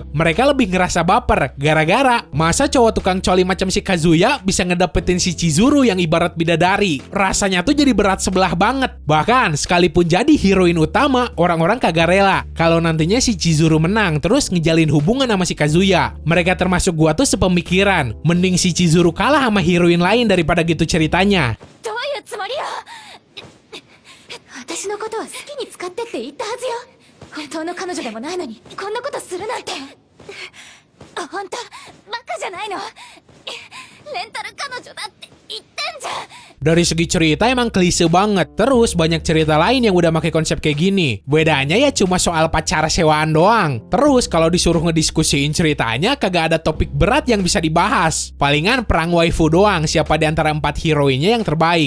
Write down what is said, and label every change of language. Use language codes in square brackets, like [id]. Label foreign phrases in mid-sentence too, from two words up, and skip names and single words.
[id] Mereka lebih ngerasa baper gara-gara masa cowok tukang coli macam si Kazuya bisa ngedapetin si Chizuru yang ibarat bidadari. Rasanya tuh jadi berat sebelah banget. Bahkan sekalipun jadi heroin utama, orang-orang kagak rela kalau nantinya si Chizuru menang terus ngejalin hubungan sama si Kazuya. Mereka termasuk gua tuh sepemikiran, mending si Chizuru kalah sama heroin lain daripada gitu ceritanya. [ja] どういうつもりよ。私のことは好きに使ってって言ったはずよ。本当の彼女でもないのにこんなことするなんて。本当バカじゃないの。レンタル彼女だって言ってんじゃん。 [id] Dari segi cerita emang klise banget. Terus banyak cerita lain yang udah pakai konsep kayak gini. Bedanya ya cuma soal pacar sewaan doang. Terus kalau disuruh ngediskusiin ceritanya kagak ada topik berat yang bisa dibahas. Palingan perang waifu doang, siapa di antara 4 heroinnya yang terbaik.